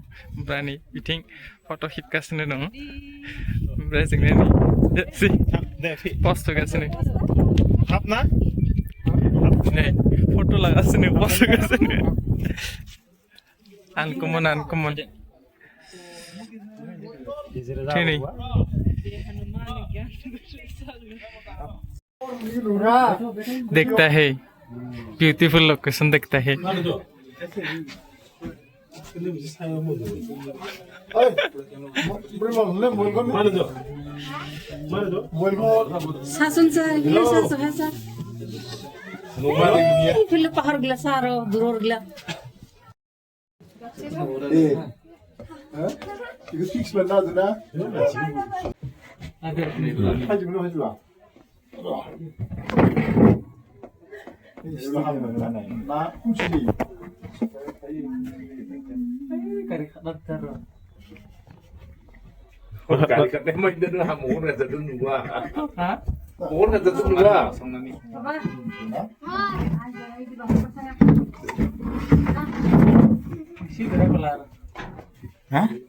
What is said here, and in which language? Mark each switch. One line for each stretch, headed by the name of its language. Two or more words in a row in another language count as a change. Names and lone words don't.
Bodo: ओमफ्राय नै बिथिं फट' खेबगासिनो दं ओमफ्राय जोंना नै पस्ट होगासिनो हाब ना नै फट' लागासिनो पस्ट होगासिनो आनकमन थैनै
Hindi: देखता है
English: beautiful location
Hindi: देखता है सासुन सर ये सासु है सर फिर पहाड़ गला सारो दूर गला
Korean: 이거 픽스만 놔두나? 하지마 하지마 이거 하면 나 훔치기
Malay: Kali kat memang dia dah mohon kata tu dua. Mohon kata tu dua. Hah?